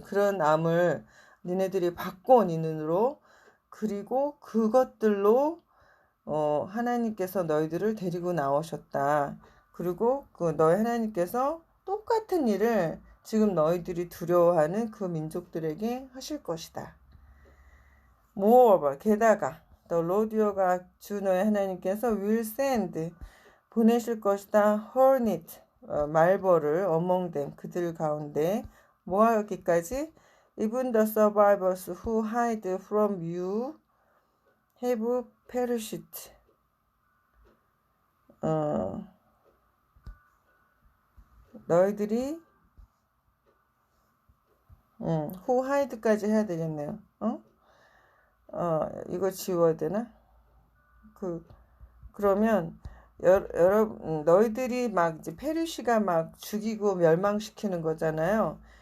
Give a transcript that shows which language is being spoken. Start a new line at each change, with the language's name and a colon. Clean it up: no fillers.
Korean: 그런 암을 니네들이 받고 니 눈으로 그리고 그것들로 하나님께서 너희들을 데리고 나오셨다. 그리고 너희 하나님께서 똑같은 일을 지금 너희들이 두려워하는 그 민족들에게 하실 것이다.
English: Moreover, 게다가 The Lord your God,
Korean: 주 너희 하나님께서
English: will send
Korean: 보내실 것이다.
English: hornet 말벌을 among them
Korean: 그들 가운데 뭐하기까지
English: even the survivors who hide from you have perished.
Korean: 너희들이 who hide까지 해야 되겠네요. 이거 지워야 되나? 그러면 여러분 너희들이 막 이제 페르시가 막 죽이고 멸망시키는 거잖아요.